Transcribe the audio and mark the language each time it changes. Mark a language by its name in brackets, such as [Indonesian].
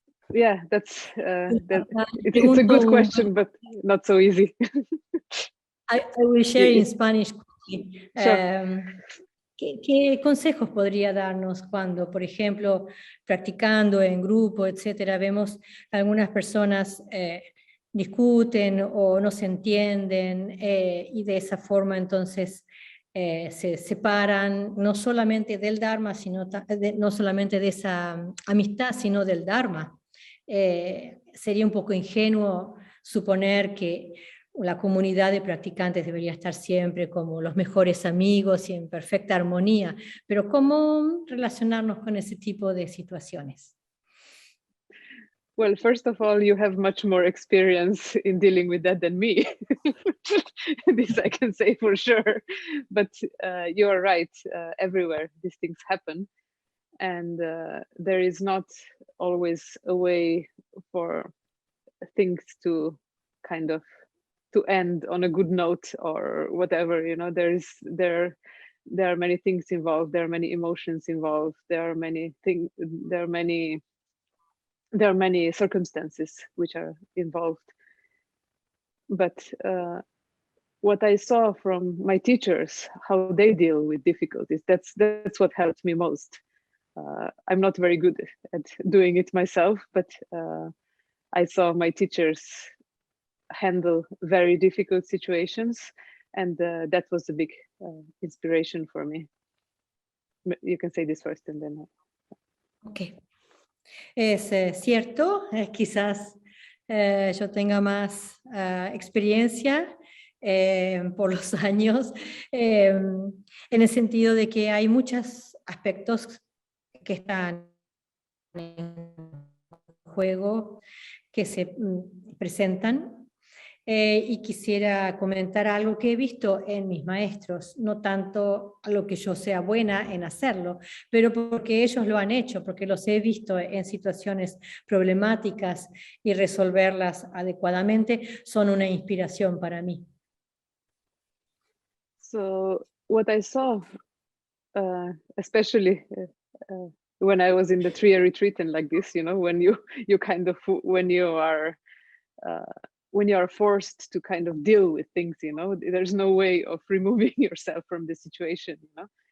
[English] Yeah, it's a good question, but not so easy. I will share in Spanish. Sure. [Spanish] ¿Qué consejos podría darnos cuando, por ejemplo, practicando en grupo, etcétera, vemos algunas personas discuten o no se entienden y de esa forma entonces se separan no solamente del Dharma, sino no solamente de esa amistad, sino del Dharma? Sería un poco ingenuo suponer que la comunidad de practicantes debería estar siempre como los mejores amigos y en perfecta armonía, pero ¿cómo relacionarnos con ese tipo de situaciones? [English] Well, first of all, you have much more experience in dealing with that than me. This I can say for sure. But you are right, everywhere these things happen. And there is not always a way for things to kind of to end on a good note or whatever, you know. There are many things involved, there are many emotions involved, there are many things, there are many circumstances which are involved. But what I saw from my teachers, how they deal with difficulties, that's what helped me most. I'm not very good at doing it myself, but I saw my teachers handle very difficult situations, and that was a big inspiration for me. You can say this first and then. Okay. [Spanish] Es cierto, quizás yo tenga más experiencia por los años, en el sentido de que hay muchos aspectos que están en juego, que se presentan, y quisiera comentar algo que he visto en mis maestros, no tanto a lo que yo sea buena en hacerlo, pero porque ellos lo han hecho, porque los he visto en situaciones problemáticas y resolverlas adecuadamente, son una inspiración para mí. [English] So what I saw, especially when I was in the 3-year retreat and like this, you know, when you kind of, when you are forced to kind of deal with things, you know, there's no way of removing yourself from the situation, you know.